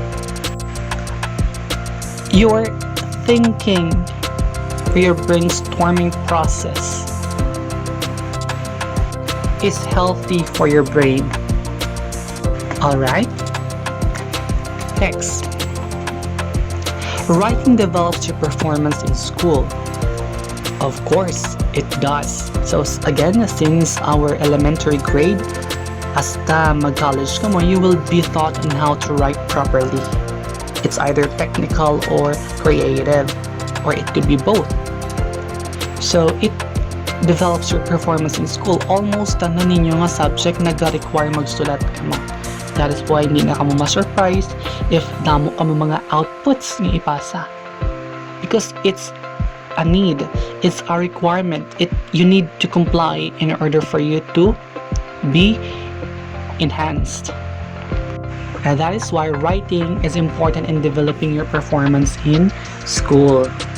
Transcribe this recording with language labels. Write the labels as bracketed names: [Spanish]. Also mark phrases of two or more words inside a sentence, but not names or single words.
[English] Your thinking or your brainstorming process is healthy for your brain. Alright? Next, writing develops your performance in school. Of course, it does. So again, since our elementary grade, [Hiligaynon] hasta mag-college ka mo, [English] you will be taught on how to write properly. It's either technical or creative, or it could be both. So it develops your performance in school. [Hiligaynon] Almost ninyo nga subject nag-require magsulat ka mo. [English] That is why [Hiligaynon] hindi na ka mo ma-surprise if damo ka mo mga outputs ni ipasa. [English] Because it's a need, it's a requirement. You need to comply in order for you to be enhanced. And that is why writing is important in developing your performance in school.